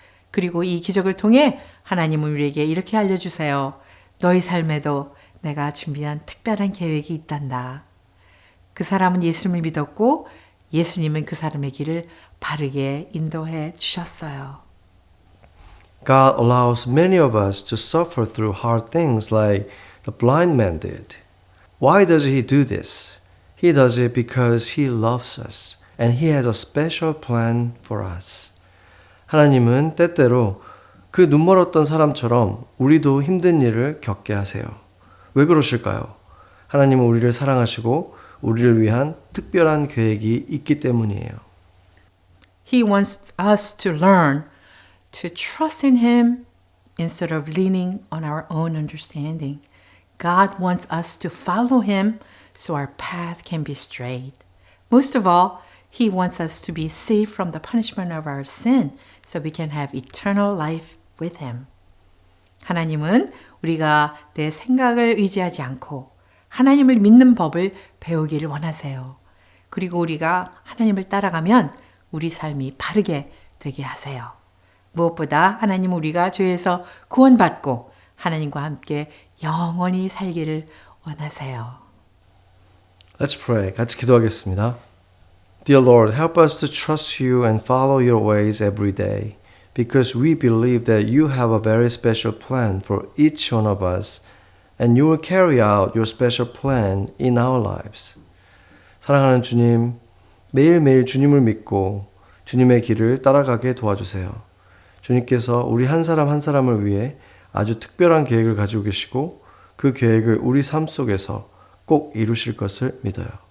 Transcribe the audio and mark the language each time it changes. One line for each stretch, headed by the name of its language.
Korean: 그리고 이 기적을 통해 하나님은 우리에게 이렇게 알려주세요. 너희 삶에도 내가 준비한 특별한 계획이 있단다. 그 사람은 예수님을 믿었고 예수님은 그 사람의 길을 바르게 인도해 주셨어요.
English: God allows many of us to suffer through hard things like the blind man did. Why does He do this? He does it because He loves us and He has a special plan for us.
Korean: 하나님은 때때로 그 눈멀었던 사람처럼 우리도 힘든 일을 겪게 하세요. 왜 그러실까요? 하나님은 우리를 사랑하시고 우리를 위한 특별한 계획이 있기 때문이에요.
English: He wants us to learn to trust in Him instead of leaning on our own understanding. God wants us to follow Him so our path can be straight. Most of all, He wants us to be saved from the punishment of our sin so we can have eternal life with Him.
Korean: 하나님은 우리가 내 생각을 의지하지 않고 하나님을 믿는 법을 배우기를 원하세요. 그리고 우리가 하나님을 따라가면 우리 삶이 바르게 되게 하세요. 무엇보다 하나님 우리가 죄에서 구원받고 하나님과 함께 영원히 살기를 원하세요.
English: Let's pray.
Korean: 같이 기도하겠습니다.
English: Dear Lord, help us to trust You and follow Your ways every day, because we believe that You have a very special plan for each one of us, and You will carry out Your special plan in our lives.
Korean: 사랑하는 주님, 매일매일 주님을 믿고 주님의 길을 따라가게 도와주세요. 주님께서 우리 한 사람 한 사람을 위해 아주 특별한 계획을 가지고 계시고 그 계획을 우리 삶 속에서 꼭 이루실 것을 믿어요.